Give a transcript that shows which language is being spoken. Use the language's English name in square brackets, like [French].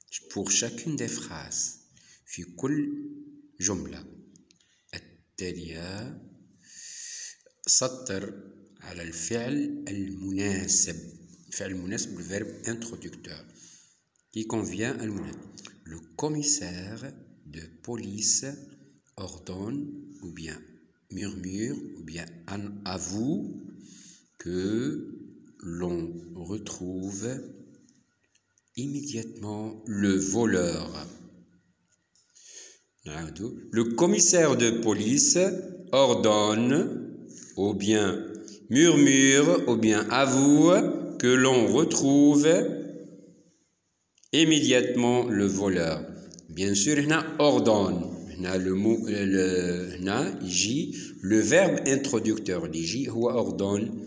[French] Pour chacune des phrases [Arabic] في كل جملة التالية سطر على الفعل المناسب. الفعل المناسب [French] le verbe introducteur qui convient [Arabic] المناسب. [French] Le commissaire de police ordonne ou bien murmure ou bien avoue que l'on retrouve immédiatement le voleur. Le commissaire de police ordonne ou bien murmure ou bien avoue que l'on retrouve immédiatement le voleur. Bien sûr, [Arabic] هنا [French] ordonne. [Arabic] هنا هنا يجي [French] le verbe introducteur [Arabic] اللي يجي هو ordonne.